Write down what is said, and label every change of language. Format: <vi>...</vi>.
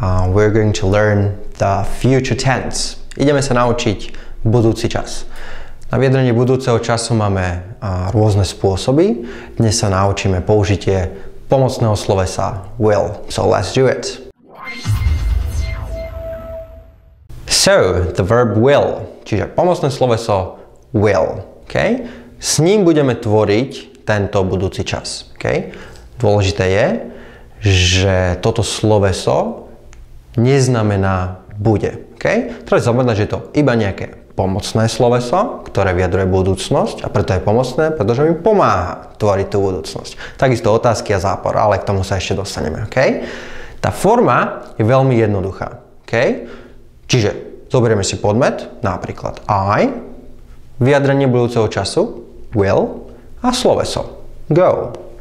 <en>We're going to learn the future tense.</en> <sk>Ideme sa naučiť budúci čas. Na vyjadrenie budúceho času máme rôzne spôsoby. Dnes sa naučíme použitie pomocného slovesa will.</sk> <en>So let's do it. So, the verb will,</en> <sk>čiže pomocné sloveso will. Okay? S ním budeme tvoriť tento budúci čas. Okay? Dôležité je, že toto sloveso neznamená bude. Okay? Treba znamená, že je to iba nejaké pomocné sloveso, ktoré vyjadruje budúcnosť a preto je pomocné, pretože mi pomáha tvoriť tú budúcnosť. Takisto otázky a zápor, ale k tomu sa ešte dostaneme. Okay? Tá forma je veľmi jednoduchá. Okay? Čiže zoberieme si podmet, napríklad I, vyjadrenie budúceho času, will a sloveso, go.</sk>